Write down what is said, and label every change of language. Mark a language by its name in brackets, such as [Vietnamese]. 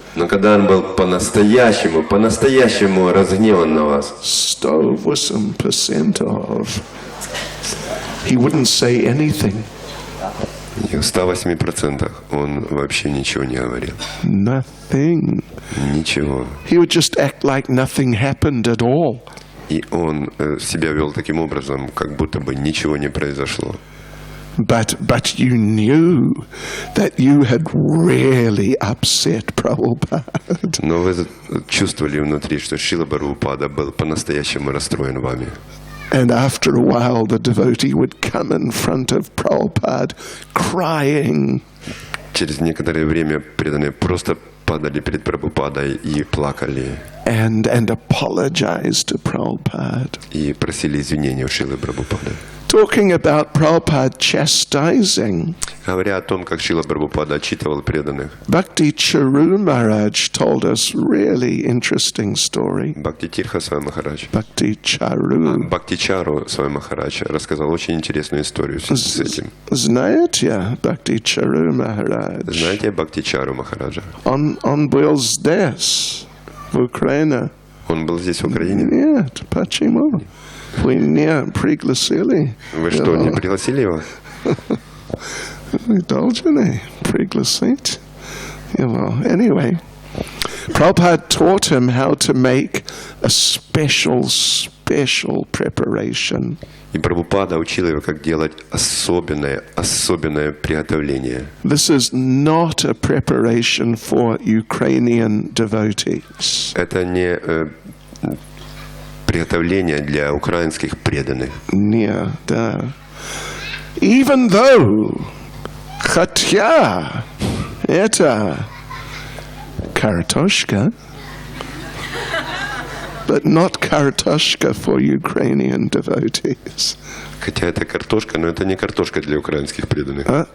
[Russian] Но когда он был по-настоящему разгневан на вас, [English] 108% of, he wouldn't say anything. [Russian] и в 108% он вообще ничего не говорил. [English] Nothing. [Russian] Ничего. [English] He would just act like nothing happened at all. [Russian] И он себя вел таким образом, как будто бы ничего не произошло. [English] But you knew that you had really upset Prabhupada. [Russian] Но вы чувствовали внутри, что Шрила Прабхупада был по-настоящему расстроен вами. [English] And after a while, the devotee would come in front of Prabhupada crying. [Russian] Через некоторое время преданные просто падали перед Прабхупадой и плакали. [English] And apologize to Prabhupada. [Russian] И просили извинения у Шрилы Прабхупады. [English] Talking about Prabhupada chastising, [Russian] Говоря о том, как Шрила Прабхупада отчитывал преданных, [English] Bhakti Charu Maharaj told us really interesting story. [Russian] Бхакти Тирха Свами Махарадж, [English] Bhakti Charu. [Russian] Бхакти Чару Свами Махарадж рассказал очень интересную историю с этим. Знаете Bhakti Charu Maharaj? Знаете Бхакти Чару Махараджа? Он был здесь, в Украине. Он был здесь, в Украине? Нет, почему? Вы не пригласили. Вы что, не пригласили его? Вы должны пригласить его. [English] Anyway, Prabhupada taught him how to make a special preparation. [Russian] И Прабхупада учил его, как делать особенное приготовление. [English] This is not a preparation for Ukrainian devotees. [Russian] Это не приготовление для украинских преданных. Не, да. [English] Even though, [Russian] хотя это картошка, [English] but not картошка for Ukrainian devotees. [Russian] Хотя это картошка, но это не картошка для украинских преданных.